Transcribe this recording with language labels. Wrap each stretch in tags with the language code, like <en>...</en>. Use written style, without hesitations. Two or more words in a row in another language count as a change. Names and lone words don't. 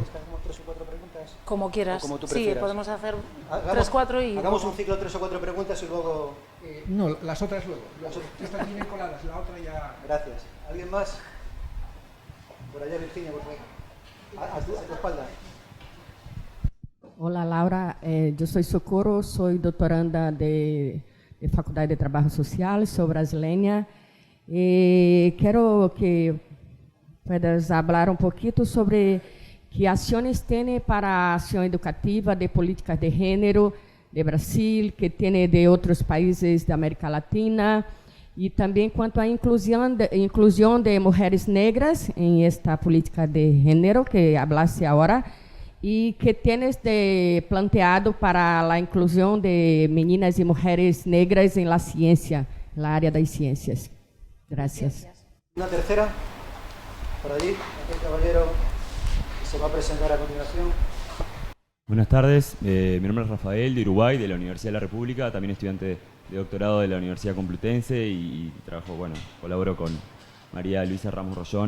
<es>¿Hacemos 3 o 4 preguntas? Como quieras. Como tú sí, prefieras. podemos hacer 3 o 4 y... Hagamos un ciclo de 3 o 4 preguntas y luego... No, las otras luego. Estas vienen coladas, la otra ya... Gracias. ¿Alguien más? Por allá, Virginia, por favor. A tu espalda.</es> <pt>Olá, Laura. Eu sou Socorro, sou doutoranda de Faculdade de Trabalho Social, sou brasileira. E quero que puedas falar pouquinho sobre que ações tem para a ação educativa de políticas de gênero de Brasil, que tem de outros países da América Latina, e também quanto à inclusão de mulheres negras em esta política de gênero que hablaste agora, e que</pt> <es>tienes de planteado</es> <pt>para a inclusão de meninas e mulheres negras em</pt> <es>la ciencia,</es> <pt>na área das ciências.</pt> <es>Gracias. Una tercera, por allí, aquel caballero que se va a presentar a continuación. Buenas tardes, mi nombre es Rafael, de Uruguay, de la Universidad de la República, también estudiante de doctorado de la Universidad Complutense y trabajo, bueno, colaboro con María Luisa Ramos Rollón.</es>